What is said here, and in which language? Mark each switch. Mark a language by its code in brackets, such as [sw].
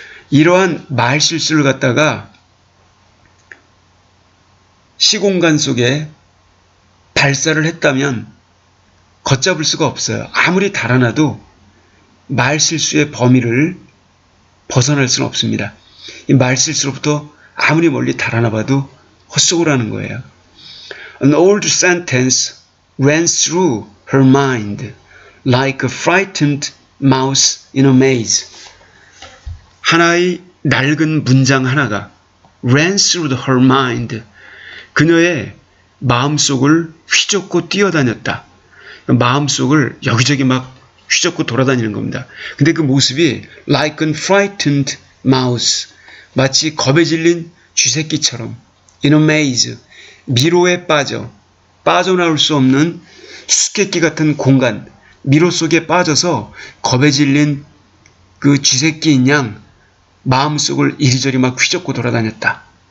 [ko] 이러한 말실수를 갖다가 시공간 속에 발사를 했다면 걷잡을 수가 없어요. 아무리 달아나도 말실수의 범위를 벗어날 수는 없습니다. 이 말실수로부터 아무리 멀리 달아나봐도 헛속을 하는 거예요. [en] An old sentence ran through her mind like a frightened mouse in a maze. [ko] 하나의 낡은 문장 하나가 [en] ran through her mind. [ko] 그녀의 마음속을 휘젓고 뛰어다녔다. 마음속을 여기저기 막 휘젓고 돌아다니는 겁니다. 근데 그 모습이 [en] like a frightened mouse, [ko] 마치 겁에 질린 쥐새끼처럼 [en] in a maze, [ko] 미로에 빠져나올 수 없는 수수께끼 같은 공간, 미로 속에 빠져서 겁에 질린 그 쥐새끼인 양 마음속을 이리저리 막 휘젓고 돌아다녔다.